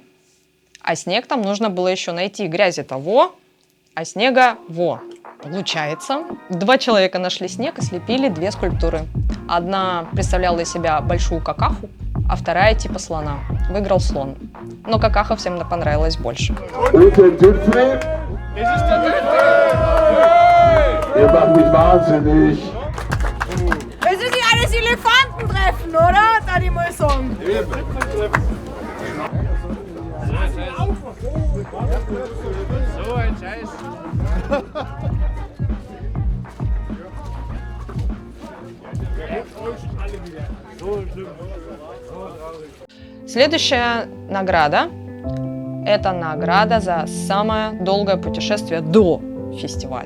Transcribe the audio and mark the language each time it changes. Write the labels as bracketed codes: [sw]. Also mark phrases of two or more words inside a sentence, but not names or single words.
[ru] А снег там нужно было еще найти. Грязи-то во, а снега во. Получается, 2 человека нашли снег и слепили 2 скульптуры. Одна представляла из себя большую какаху, а вторая типа слона. Выиграл слон. Но какаха всем понравилась больше. [de] Ihr macht mich wahnsinnig. Es ist nicht alles Elefantentreffen, oder? Da die mal sagen. So ein Scheiß. [ru] Следующая награда – это награда за самое долгое путешествие до фестиваля.